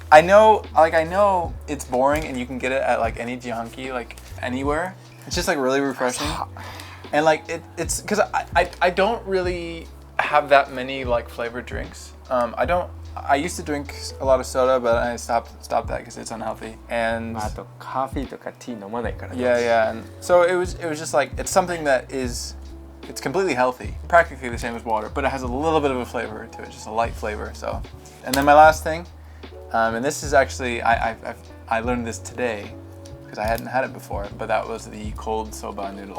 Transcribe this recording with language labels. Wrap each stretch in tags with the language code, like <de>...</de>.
<en>I know it's boring and you can get it at like any jihanki, like anywhere. It's just like really refreshing. And like it's because I don't really have that many like flavored drinks. I used to drink a lot of soda, but I stopped that because it's unhealthy. And</en> <ja>あとカフェとかティー飲まないからね。</ja> <en>yeah, and so it was just like it's something that it's completely healthy, practically the same as water, but it has a little bit of a flavor to it, just a light flavor. So, and then my last thing, and this is actually I learned this today because I hadn't had it before, but that was the cold soba noodles.</en>